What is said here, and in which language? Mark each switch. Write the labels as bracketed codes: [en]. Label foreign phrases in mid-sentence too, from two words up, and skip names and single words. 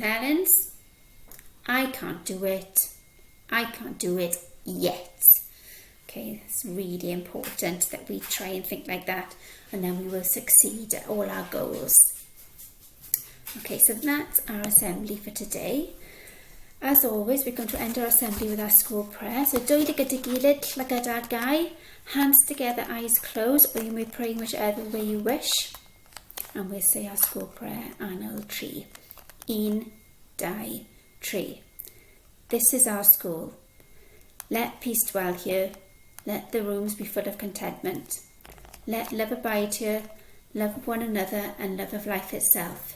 [en] Helens, I can't do it. I can't do it yet. Okay, it's really important that we try and think like that, and then we will succeed at all our goals. Okay, so that's our assembly for today. As always, we're going to end our assembly with our school prayer. So, [cy] dwy dy gyda gilydd, llygad ar gau, [en] hands together, eyes closed, or you may pray in whichever way you wish. And we'll say our school prayer, Anil Tree. 1, 2, 3. This is our school. Let peace dwell here. Let the rooms be full of contentment. Let love abide here, love of one another and love of life itself.